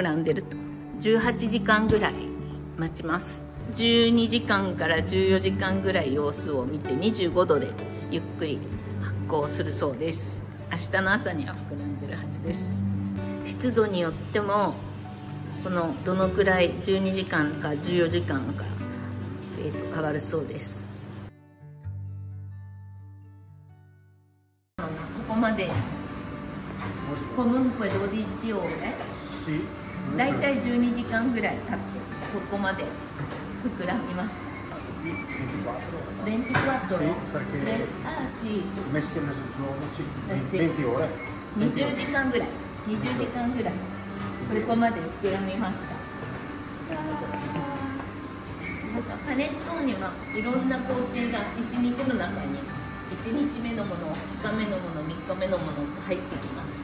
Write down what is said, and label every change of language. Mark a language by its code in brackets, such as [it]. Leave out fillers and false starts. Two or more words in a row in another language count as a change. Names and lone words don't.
[ja] らんでると。18時間ぐらい待ちます。12時間から14時間ぐらい様子を見て25度でゆっくり発酵するそうです。明日の朝には膨らんでるはずです。湿度によってもこのどのくらい12時間か14時間か、変わるそうです。ここまで。 [it] Comunque 12 ore. Sì, [ja] だいたい12時間ぐらい経ってここまで膨らみました。24 [it] Sì, perché sì. messi nel giorno 20 ore. [ja] 20 時間ぐらい、20時間ぐらいここまで膨らみました。なんかパネットーニはいろんな工程が1日の中に1日目のもの、2日目のもの、3日目のものって入ってきます。